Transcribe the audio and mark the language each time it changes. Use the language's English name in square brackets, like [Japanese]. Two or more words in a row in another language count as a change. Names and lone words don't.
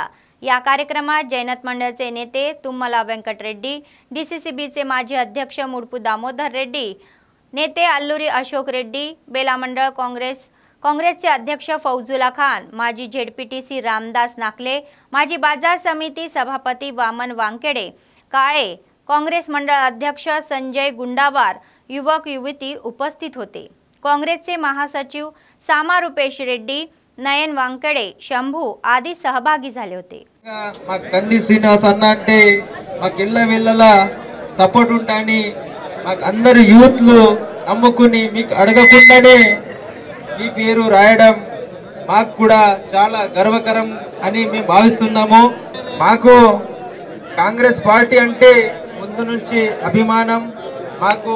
[Marathi] या कार्यक्रमात जैनत मंडळचे नेते तुम्मला वेंकट रेड्डी, डीसीसीबीचे माजी अध्यक्ष मुडपू दामोदर रेड्डी, नेते अल्लुरी अशोक रेड्डी, बेला मंडळ काँग्रेसचे अध्यक्ष फौजुल्ला खान, माजी झेडपीटीसी रामदास नाकले, माजी बाजार समिती सभापती वामन वांकेडे काळे, काँग्रेस मंडळ अध्यक्ष संजय गुंडावार, युवक युवती उपस्थित होते। काँग्रेसचे महासचिव सामा रुपेश रेड्डी, नयन वांकेडे, शंभू आदी सहभागी झाले होते। [Telugu] कंदी श्रीनिवास अन्न అంటే మాకు ఇళ్ళ సపోర్ట్ ఉంటాయని మాకు అందరు యూత్లు నమ్ముకుని మీకు అడగకుండానే మీ పేరు రాయడం మాకు కూడా చాలా గర్వకరం అని మేము భావిస్తున్నాము। మాకు కాంగ్రెస్ పార్టీ అంటే ముందు నుంచి అభిమానం। మాకు